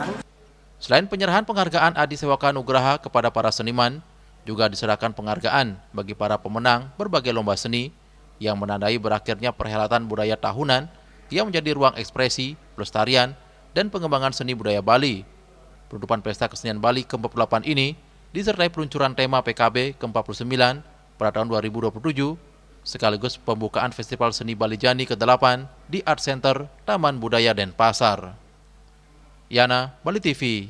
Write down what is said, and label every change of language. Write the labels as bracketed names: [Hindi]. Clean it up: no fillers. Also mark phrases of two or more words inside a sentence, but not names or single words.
[Indonesian] Selain penyerahan penghargaan Adi Sewaka Nugraha kepada para seniman, juga diserahkan penghargaan bagi para pemenang berbagai lomba seni yang menandai berakhirnya perhelatan budaya tahunan yang menjadi ruang ekspresi, pelestarian, dan pengembangan seni budaya Bali. Penutupan Pesta Kesenian Bali ke-48 ini disertai peluncuran tema PKB ke-49 pada tahun 2027, sekaligus pembukaan Festival Seni Bali Jani ke-8 di Art Center Taman Budaya Denpasar. Yana, Bali TV.